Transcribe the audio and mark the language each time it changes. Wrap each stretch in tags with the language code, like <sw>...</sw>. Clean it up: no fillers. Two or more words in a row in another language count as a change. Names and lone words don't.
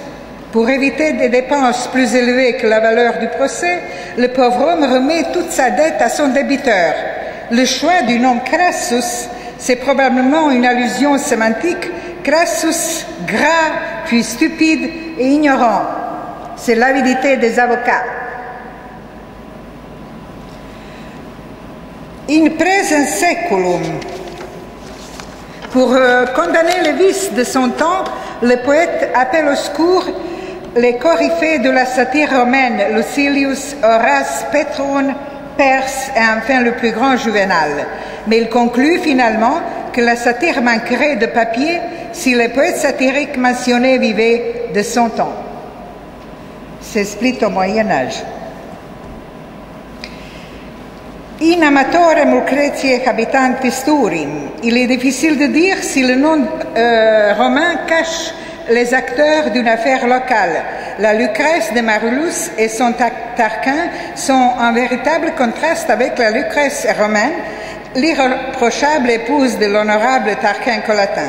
<fr>Pour éviter des dépenses plus élevées que la valeur du procès, le pauvre homme remet toute sa dette à son débiteur. Le choix du nom Crassus, c'est probablement une allusion sémantique. Crassus, gras, puis stupide et ignorant. C'est l'avidité des avocats. In presens seculum. Pour condamner les vices de son temps, le poète appelle au secours les coryphées de la satire romaine, Lucilius, Horace, Pétrone, Perse et enfin le plus grand Juvénal. Mais il conclut finalement que la satire manquerait de papier si les poètes satiriques mentionnés vivaient de son temps. C'est split au Moyen-Âge. In amatorem Lucretiae habitantis Turim, il est difficile de dire si le nom romain cache les acteurs d'une affaire locale. La Lucrèce de Marullus et son Tarquin sont en véritable contraste avec la Lucrèce romaine, l'irréprochable épouse de l'honorable Tarquin Collatin.</fr>